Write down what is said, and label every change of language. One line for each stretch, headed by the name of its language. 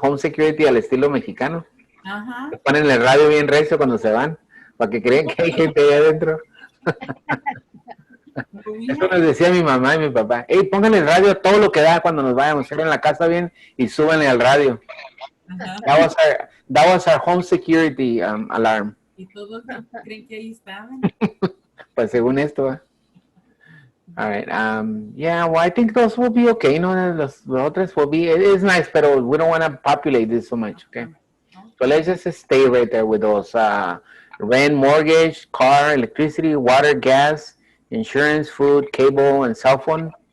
Spanish: Home security al estilo mexicano. Ajá. Ponen el radio bien recio cuando se van, para que crean que hay gente ahí adentro. Eso les decía mi mamá y mi papá. Hey, pongan el radio todo lo que da cuando nos vayamos. Cierren la casa bien y súbanle al radio.
English: That was our home security alarm.
Spanish: Y todos creen que ahí estaban. Pues según esto.
English: All right. Yeah, well, I think those will be okay. No,
Spanish: los otros
English: will be. It is nice, but we don't want to populate this so much. Okay. So let's just stay right there with those. Rent, mortgage, car, electricity, water, gas, insurance, food, cable, and cell phone.